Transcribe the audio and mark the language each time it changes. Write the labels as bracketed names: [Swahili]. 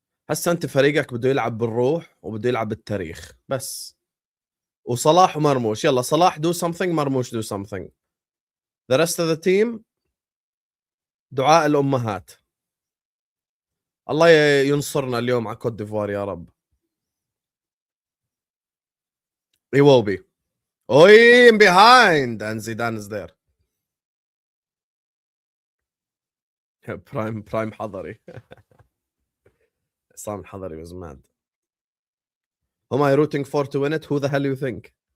[Arabic] هسه انت فريقك بده يلعب بالروح وبده يلعب بالتاريخ بس. وصلاح ومرموش. يلا [English] صلاح do something, مرموش do something. The rest of the team [Arabic] دعاء الأمهات. الله ينصرنا اليوم على كوت ديفوار يا رب. [English] He will be. Oy, behind and Zidane is there. Prime Hadari. Sam Hadari was mad. Who am I rooting for to win it? Who the hell you think?